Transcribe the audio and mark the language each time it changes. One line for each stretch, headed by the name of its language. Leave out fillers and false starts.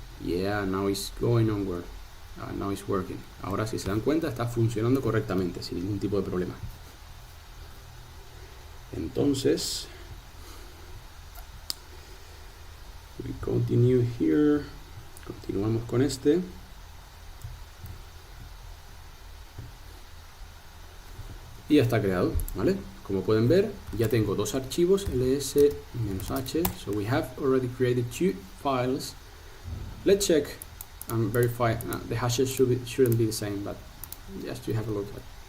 English: Yeah, now it's going onward. Now it's working.
Spanish: Ahora, si se dan cuenta, está funcionando correctamente, sin ningún tipo de problema. Entonces,
English: we continue here.
Spanish: Continuamos con este. Y ya está creado, ¿vale? Como pueden ver, ya tengo dos archivos, ls-h.
English: So we have already created two files. Let's check and verify. The hashes shouldn't be the same, but just to have a look at.